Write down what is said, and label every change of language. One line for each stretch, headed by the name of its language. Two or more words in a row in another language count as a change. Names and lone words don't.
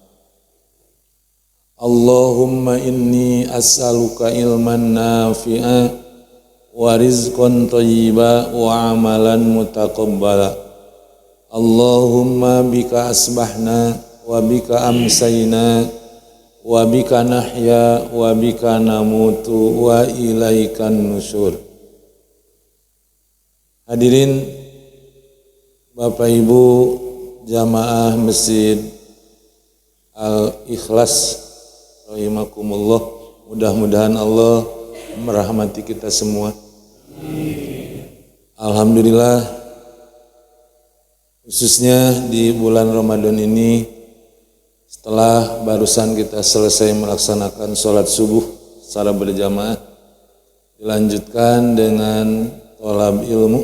Arabic: اللهم إني أسألك علما نافعا ورزقا طيبا وعملا متقبلا. اللهم بك أصبحنا وبك أمسينا وبك نحيا وبك نموت وإليك النشور.
Indonesian: Hadirin Bapak Ibu jamaah Masjid Al-Ikhlas rahimakumullah, mudah-mudahan Allah merahmati kita semua. Alhamdulillah, khususnya di bulan Ramadan ini, setelah barusan kita selesai melaksanakan sholat subuh secara berjamaah, dilanjutkan dengan thalab ilmu.